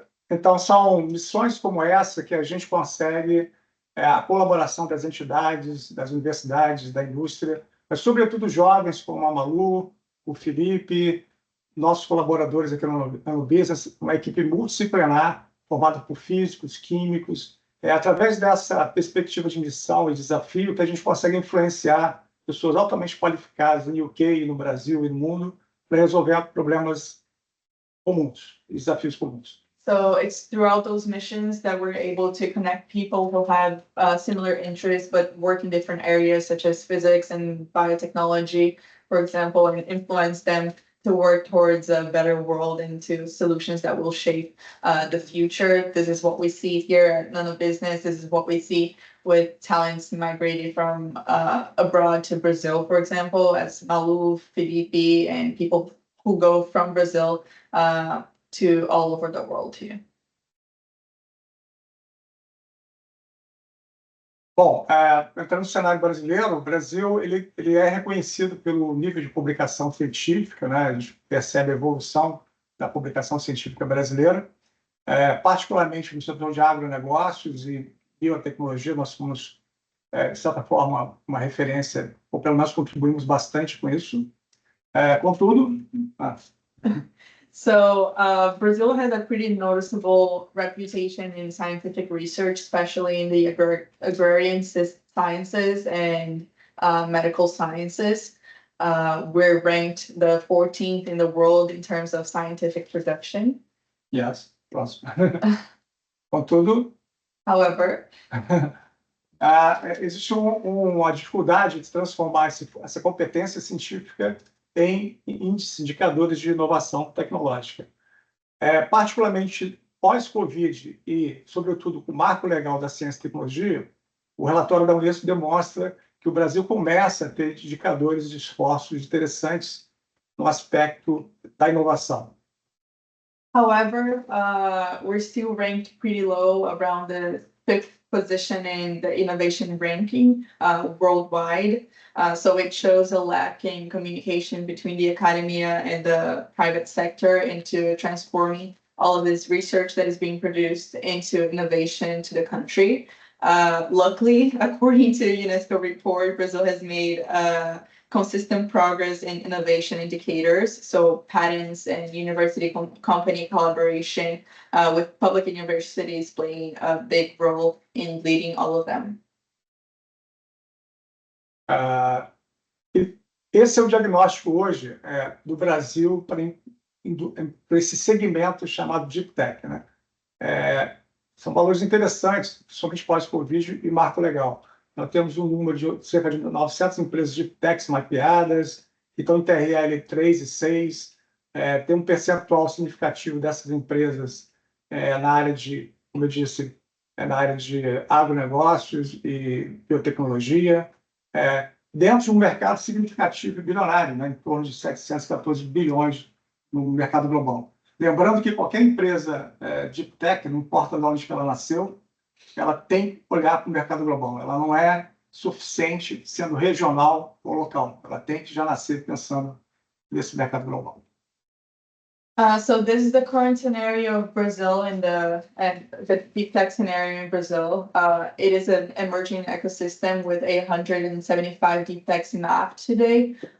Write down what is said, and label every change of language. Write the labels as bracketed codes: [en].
[pt] Então, são missões como essa que a gente consegue a colaboração das entidades, das universidades, da indústria, mas, sobretudo, jovens como a Malu, o Filipe, nossos colaboradores aqui no NanoBusiness, uma equipe multidisciplinar formada por físicos, químicos. Através dessa perspectiva de missão e desafio que a gente consegue influenciar pessoas altamente qualificadas no UK, no Brasil e no mundo para resolver problemas comuns, desafios comuns. [en] So it's throughout those missions that we're able to connect people who have similar interests but work in different areas such as physics and biotechnology, for example, and influence them to work towards a better world and to solutions that will shape the future. This is what we see here at NanoBusiness. This is what we see with talents migrating from abroad to Brazil, for example, as Malu, Filipe, and people who go from Brazil to all over the world here. [pt] Bom, entrando no cenário brasileiro, o Brasil ele é reconhecido pelo nível de publicação científica, né? A gente percebe a evolução da publicação científica brasileira, particularmente no setor de agronegócios e biotecnologia. Nós somos, de certa forma, uma referência, ou pelo menos contribuímos bastante com isso. Contudo... [en] So Brazil has a pretty noticeable reputation in scientific research, especially in the agrarian sciences. And medical sciences. We're ranked the 14th in the world in terms of scientific production. Yes, [pt] próximo. Contudo, [en] However, [pt] existe uma dificuldade de transformar essa competência científica em índices, indicadores de inovação tecnológica. Particularmente pós-Covid e, sobretudo, com o marco legal da ciência e tecnologia, o relatório da Unesco demonstra que o Brasil começa a ter indicadores de esforços interessantes no aspecto da inovação. [en] however, we're still ranked pretty low, around the 5th position in the innovation ranking worldwide. So it shows a lack in communication between the academia and the private sector into transforming all of this research that is being produced into innovation to the country. Luckily, according to UNESCO report, Brazil has made consistent progress in innovation indicators, so patents and university company collaboration with public universities playing a big role in leading all of them. [pt] Esse é o diagnóstico hoje do Brasil para esse segmento chamado Deep Tech, né? São valores interessantes, somente pós-Covid e marco legal. Nós temos um número de cerca de 900 empresas de techs mapeadas, que estão em TRL 3 e 6. Tem um percentual significativo dessas empresas na área de, como eu disse, na área de agronegócios e biotecnologia, dentro de um mercado significativo e bilionário, né, em torno de 714 bilhões no mercado global. Lembrando que qualquer empresa Deep Tech, não importa de onde ela nasceu, ela tem que olhar para o mercado global. Ela não é suficiente sendo regional ou local. Ela tem que já nascer pensando nesse mercado global. [en] So this is the current scenario of Brazil and the deep tech scenario in Brazil. It is an emerging ecosystem with 875 deep techs mapped today.